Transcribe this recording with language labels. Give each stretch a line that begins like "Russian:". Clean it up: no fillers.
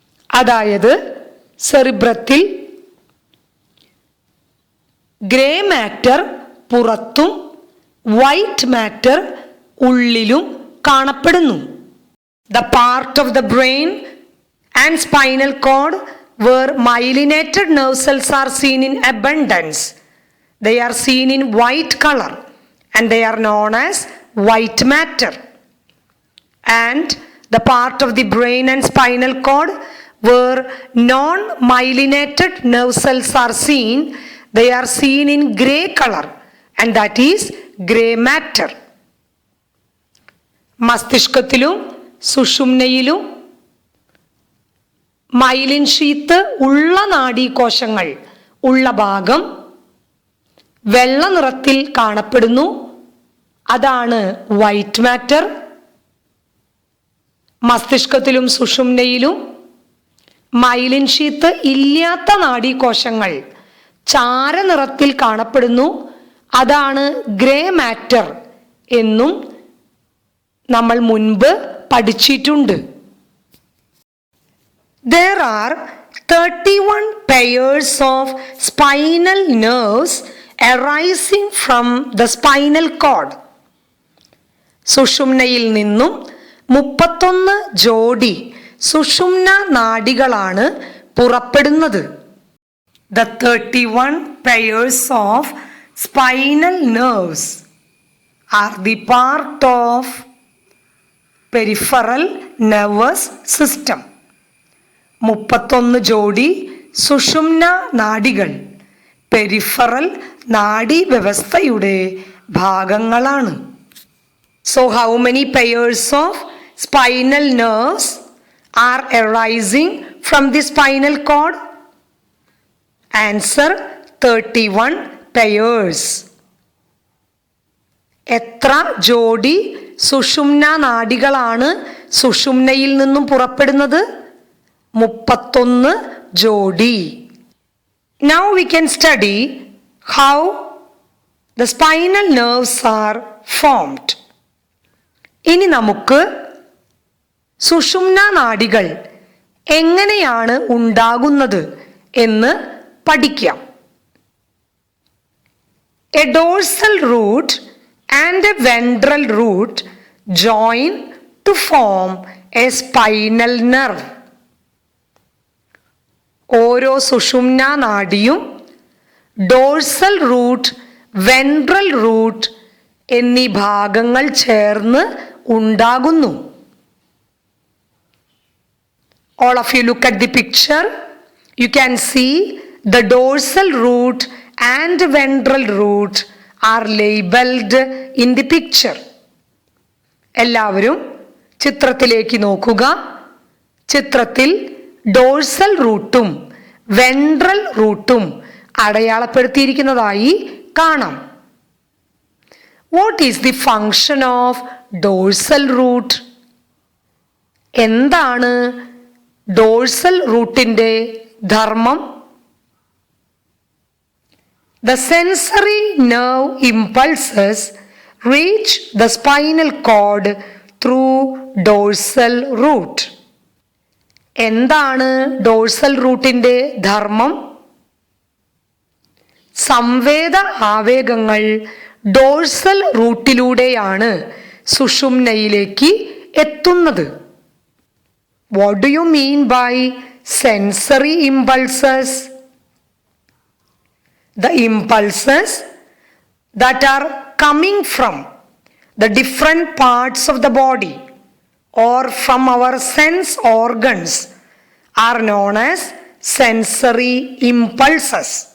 Malayalam: അതായത് സെറിബ്രത്തിൽ grey matter പുറത്തും white matter ഉള്ളിലും കാണപ്പെടുന്നു.
English: The part of the brain and spinal cord where myelinated nerve cells are seen in abundance. They are seen in white color and they are known as white matter. And the part of the brain and spinal cord where non-myelinated nerve cells are seen, they are seen in gray color and that is gray matter.
Malayalam: മസ്തിഷ്കത്തിലും സുഷുമ്നയിലും myelin sheath ഉള്ള നാഡീകോശങ്ങൾ ഉള്ള ഭാഗം വെള്ള നിറത്തിൽ കാണപ്പെടുന്നു. അതാണ് white matter. മസ്തിഷ്കത്തിലും സുഷുമ്നയിലും myelin sheath ഇല്ലാത്ത നാഡീകോശങ്ങൾ ചാരനിറത്തിൽ കാണപ്പെടുന്നു. അതാണ് ഗ്രേ മാറ്റർ എന്നും നമ്മൾ മുൻപ് പഠിച്ചിട്ടുണ്ട്.
English: There are 31 pairs of spinal nerves arising from the spinal cord.
Malayalam: സുഷുമ്നയിൽ നിന്നും 31 ജോഡി സുഷുമ്ന നാഡികളാണ് പുറപ്പെടുന്നത്.
English: The 31 pairs of spinal nerves are the part of peripheral nervous system.
Malayalam: 31 ജോഡി സുഷുമ്ന നാഡികൾ പെരിഫറൽ നാഡി വ്യവസ്ഥയുടെ ഭാഗങ്ങളാണ്.
English: So how many pairs of spinal nerves are arising from the spinal cord? Answer 31 pairs.
Malayalam: എത്ര ജോഡി സുഷുമ്ന നാഡികളാണ് സുഷുമ്നയിൽ നിന്നും പുറപ്പെടുന്നത്? 31 ജോഡി.
English: Now we can study how the spinal nerves are formed.
Malayalam: ഇനി നമുക്ക് സുഷുമ്ന നാഡികൾ എങ്ങനെയാണ് ഉണ്ടാകുന്നത് എന്ന് പഠിക്കാം.
English: A dorsal root and a ventral root join to form a spinal nerve.
Malayalam: ഓരോ സുഷുമ്ന നാഡിയും ഡോഴ്സൽ റൂട്ട്, വെൻട്രൽ റൂട്ട് എന്നീ ഭാഗങ്ങൾ ചേർന്ന് ഉണ്ടാകുന്നു.
English: All of you look at the picture. You can see the dorsal root and ventral root are labeled in the picture.
Malayalam: എല്ലാവരും ചിത്രത്തിലേക്ക് നോക്കുക. ചിത്രത്തിൽ dorsal റൂട്ടും വെൻട്രൽ റൂട്ടും അടയാളപ്പെടുത്തിയിരിക്കുന്നതായി കാണാം.
English: What is the function of dorsal root?
Malayalam: എന്താണ് ഡോഴ്സൽ റൂട്ടിന്റെ ധർമ്മം?
English: The sensory nerve impulses reach the spinal cord through dorsal root.
Malayalam: എന്താണ് ഡോഴ്സൽ റൂട്ടിന്റെ ധർമ്മം? സംവേദ ആവേഗങ്ങൾ ഡോഴ്സൽ റൂട്ടിലൂടെയാണ് സുഷുമ്നയിലേക്ക് എത്തുന്നത്.
English: What do you mean by sensory impulses? The impulses that are coming from the different parts of the body or from our sense organs are known as sensory impulses.